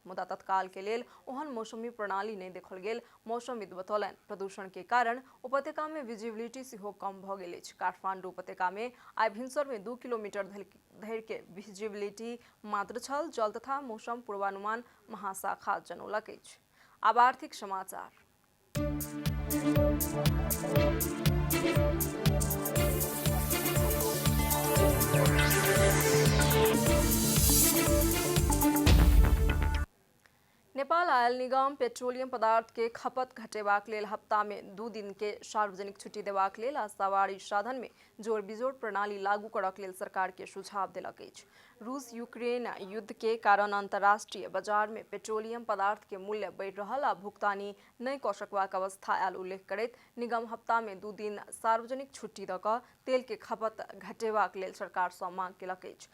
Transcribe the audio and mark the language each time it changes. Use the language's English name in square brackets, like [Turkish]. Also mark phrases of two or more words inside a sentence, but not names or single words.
[Maithili] मुदा तत्काल के लेल ओहन मौसमी प्रणाली नहीं देखल गेल मौसमविद बतौलनि। प्रदूषण के कारण उपत्यका में विजिबिलिटी सेहो कम भ गेल अछि। काठमांडू उपत्यका में आइ भिनसर में 2 किलोमीटर धरि के विजिबिलिटी मात्र छल, जल तथा मौसम पूर्वानुमान महाशाखा जनौलक अछि। आब आर्थिक समाचार। नेपाल आयल निगम पेट्रोलियम पदार्थ के खपत घटेबाक लेल हफ्ता में 2 दिन के सार्वजनिक छुट्टी देबाक लेल आ सवारी साधन में जोड़ बिजोड़ प्रणाली लागू करक लेल सरकार के सुझाव देलक अछि। रूस यूक्रेन युद्ध के कारण अंतर्राष्ट्रीय बाजार में पेट्रोलियम पदार्थ के मूल्य बढ़ि रहल आ भुगतानी नहीं क सकबाक अवस्था आयल उल्लेख करैत निगम हफ्ता में 2 दिन सार्वजनिक छुट्टी द क तेल के खपत घटेबाक लेल सरकार सँ मांग केलक अछि।